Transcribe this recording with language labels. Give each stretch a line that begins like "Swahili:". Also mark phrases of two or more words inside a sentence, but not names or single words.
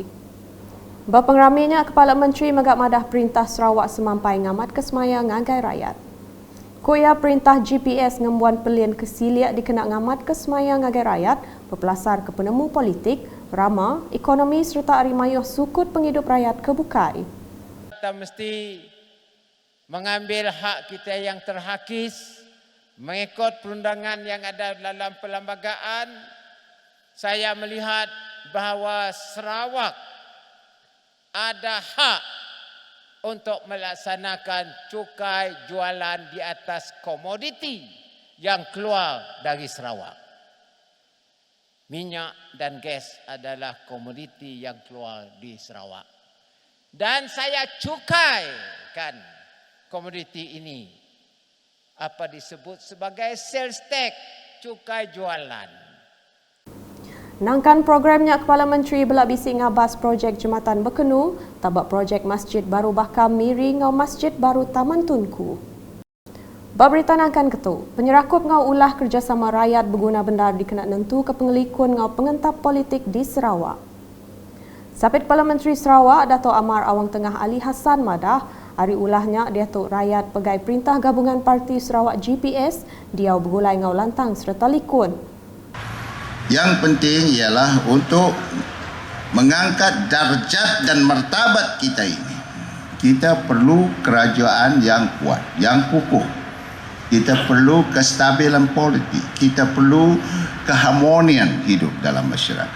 Iban: Berpengeraminya Kepala Menteri Megak Madah Perintah Sarawak semampai ngamat kesemaya ngagai rakyat. Kuya Perintah GPS ngembuan pelien kesiliak dikena ngamat kesemaya ngagai rakyat berpelasar ke penemu politik, rama, ekonomi serta arimayuh sukut penghidup rakyat ke Bukai.
Malay: Kita mesti mengambil hak kita yang terhakis mengikut perundangan yang ada dalam perlembagaan. Saya melihat bahawa Sarawak ada hak untuk melaksanakan cukai jualan di atas komoditi yang keluar dari Sarawak. Minyak dan gas adalah komoditi yang keluar di Sarawak. Dan saya cukaikan komoditi ini apa disebut sebagai
English: sales tax,
Malay: cukai jualan.
Iban: Nangkan programnya Kepala Menteri belak bisik ngabas projek Jembatan Bekenu, tabak projek Masjid Baru Bakam Miri ngau Masjid Baru Taman Tunku. Berita nangkan ketu, penyerakup ngau ulah kerjasama rakyat berguna bendar dikena nentu ke pengelikun ngau pengentap politik di Sarawak. Sapit Kepala Menteri Sarawak Datuk Amar Awang Tengah Ali Hassan Madah, hari ulahnya Datuk Rakyat Pegai Perintah Gabungan Parti Sarawak GPS, dia bergulai ngau lantang serta likun.
Malay: Yang penting ialah untuk mengangkat darjat dan martabat kita ini. Kita perlu kerajaan yang kuat, yang kukuh. Kita perlu kestabilan politik. Kita perlu keharmonian hidup dalam masyarakat.